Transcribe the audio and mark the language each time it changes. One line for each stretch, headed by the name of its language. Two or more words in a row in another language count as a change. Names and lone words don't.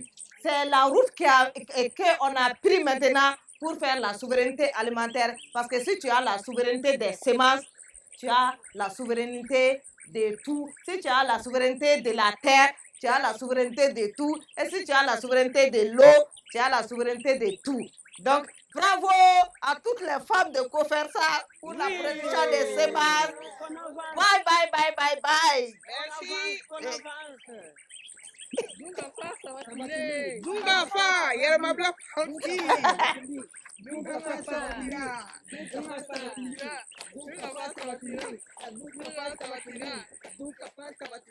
French: C'est la route qu'on a pris maintenant pour faire la souveraineté alimentaire, parce que si tu as la souveraineté des semences, tu as la souveraineté de tout. Si tu as la souveraineté de la terre, tu as la souveraineté de tout. Et si tu as la souveraineté de l'eau, tu as la souveraineté de tout. Donc, bravo à toutes les femmes de COFERSA pour la production des semences.
English: Bye, bye, bye, bye, bye.
French: Merci. Dunga fa, yerma bla fanti. Dunga fa,